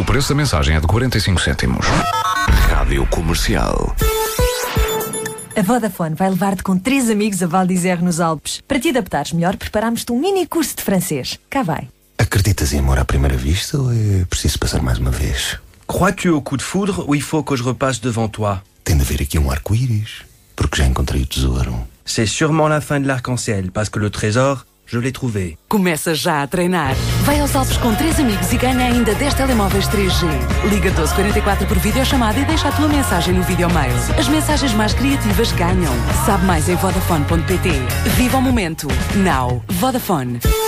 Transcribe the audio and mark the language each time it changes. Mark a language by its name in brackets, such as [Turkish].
[Portuguese] O preço da mensagem é de 45 cêntimos. Rádio Comercial. A Vodafone vai levar-te com três amigos a Val d'Isère nos Alpes. Para te adaptares melhor, preparámos-te um mini curso de francês. Cá vai. Acreditas em amor à primeira vista ou é preciso passar mais uma vez? [French] Crois-tu au coup de foudre ou il faut que je repasse devant toi? [Portuguese] Tem de haver aqui um arco-íris. Porque já encontrei o tesouro. [French] C'est sûrement la fin de l'arc-en-ciel, parce que le trésor, je l'ai trouvé. [Portuguese] Começa já a treinar. Vai aos Alpes com três amigos e ganha ainda 10 telemóveis 3G. Liga 1244 por videochamada e deixa a tua mensagem no videomail. As mensagens mais criativas ganham. Sabe mais em vodafone.pt. Viva o momento. Now. Vodafone.